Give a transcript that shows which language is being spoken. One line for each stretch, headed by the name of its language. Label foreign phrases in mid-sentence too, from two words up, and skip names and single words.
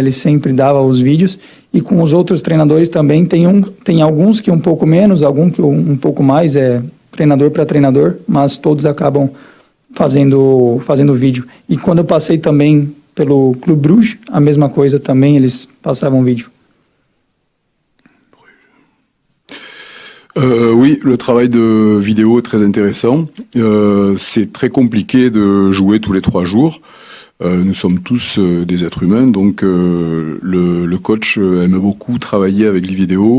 Portuguese: Ele sempre dava os vídeos, e com os outros treinadores também, tem alguns que um pouco menos, alguns que um pouco mais, treinador para treinador, mas todos acabam fazendo vídeo. E quando eu passei também pelo Clube Bruges, a mesma coisa também, eles passavam vídeo.
French: Oui, le travail de vidéo est très intéressant. C'est très compliqué de jouer tous les 3 jours. Nous sommes tous des êtres humains, donc le coach aime beaucoup travailler avec les vidéos.